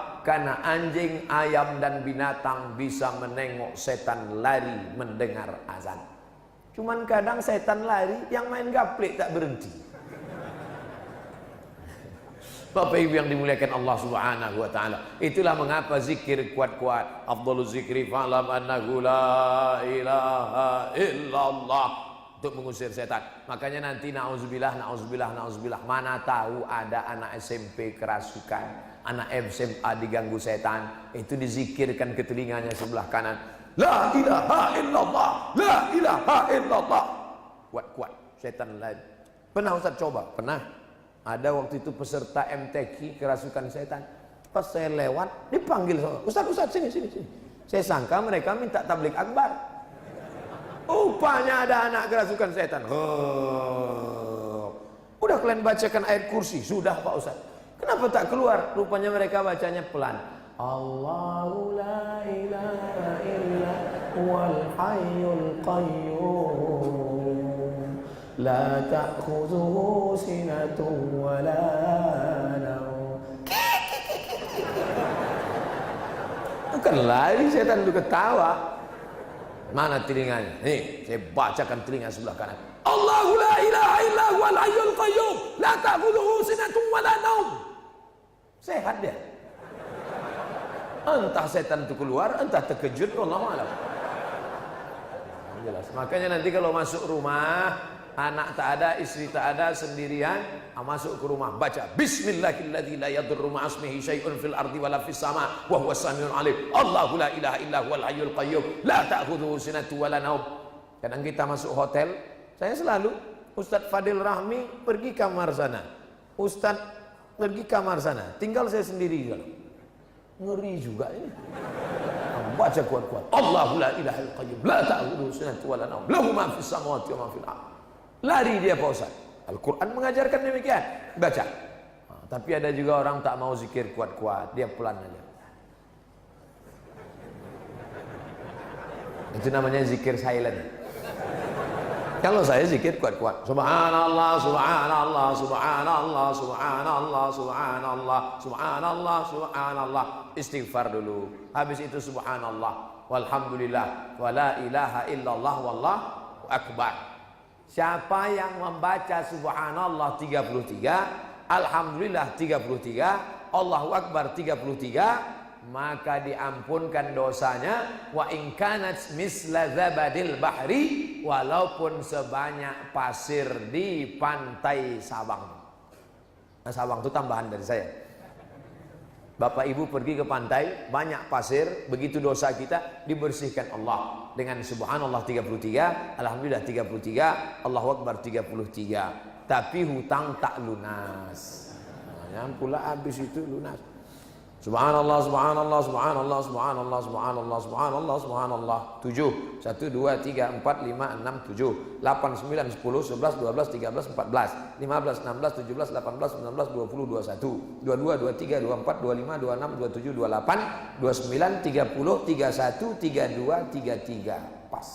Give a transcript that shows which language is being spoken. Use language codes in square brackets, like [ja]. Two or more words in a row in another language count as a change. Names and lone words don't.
[id] Karena anjing, ayam dan binatang bisa menengok setan lari mendengar azan. Cuman kadang setan lari, yang main gaplek tak berhenti. Bapak Ibu yang dimuliakan Allah [ar] سبحانه وتعالى. [id] Itulah mengapa zikir kuat-kuat. [ar] أفضل الذكر فاعلم أنه لا إله إلا الله, [id] untuk mengusir setan. Makanya nanti nauzubillah, mana tahu ada anak SMP kerasukan, anak SMA diganggu setan, itu dizikirkan ke telinganya sebelah kanan, [ar] لا إله إلا الله، لا إله إلا الله. [id] Kuat-kuat setan lain. Pernah Ustaz coba? Pernah. Ada waktu itu peserta MTQ kerasukan setan. Pas saya lewat dipanggil sama Ustaz sini. Saya sangka mereka minta tablik akbar. Rupanya ada anak kerasukan setan. Udah kalian bacakan ayat kursi? Sudah Pak Ustaz. Kenapa tak keluar? Rupanya mereka bacanya pelan. [ar] الله لا إله إلا هو الحي القيوم، لا تأخذه سنة ولا نوم. [id] Bukan lari setan itu ketawa. Mana telinganya? Nih, saya bacakan telinga sebelah kanan. [ar] الله لا إله إلا هو الحي القيوم، لا تأخذه سنة ولا نوم. [id] Sehat dia. Entah setan itu keluar, entah terkejut, [ar] والله أعلم. [id] Jelas. Makanya nanti kalau masuk rumah, anak tak ada, istri tak ada, sendirian, masuk ke rumah, baca [ar] بسم الله الذي لا يضر مع اسمه شيء في الأرض ولا في السماء وهو السميع العليم. الله لا إله إلا هو الحي القيوم، لا تأخذه سنة ولا نوم. [id] Kadang kita masuk hotel, saya selalu Ustadz Fadil Rahmi pergi kamar sana, Ustadz pergi kamar sana, tinggal saya sendiri juga. Ngeri juga ini. Baca kuat-kuat. [ar] الله لا إله إلا قيوم، لا تأخذه سنة ولا نوم، له ما في السماوات وما في الأرض. [id] Lari dia Pak Ustaz. Al-Quran mengajarkan demikian. Baca. Tapi ada juga orang tak mau zikir kuat-kuat, dia pelan aja. Itu namanya zikir silent. Kalau saya zikir kuat-kuat, [ar] سبحان الله، سبحان الله، سبحان الله، سبحان الله، سبحان الله، سبحان الله، سبحان الله. [id] Istighfar dulu. Habis itu [ar] سبحان الله، والحمد لله، ولا إله إلا الله، والله أكبر. [id] Siapa yang membaca subhanallah 33, alhamdulillah 33, [ar] الله أكبر [id] 33, maka diampunkan dosanya. [ar] وإن كانت مثل زبد البحر, [id] walaupun sebanyak pasir di pantai Sabang. Nah, Sabang itu tambahan dari saya. Bapak ibu pergi ke pantai, banyak pasir, begitu dosa kita dibersihkan Allah dengan subhanallah 33, alhamdulillah 33, [ar] الله أكبر [id] 33. Tapi hutang tak lunas. Nah, pula habis itu lunas. [ar] سبحان الله، سبحان الله، سبحان الله، سبحان الله، سبحان الله، سبحان الله، سبحان الله. [id] 7, 1, 2, 3, 4, 5, 6, 7, 8, 9, 10, 11, 12, 13, 14, 15, 16, 17, 18, 19, 20, 21, 22, 23, 24, 25, 26, 27, 28, 29, 30, 31, 32, 33. Pas.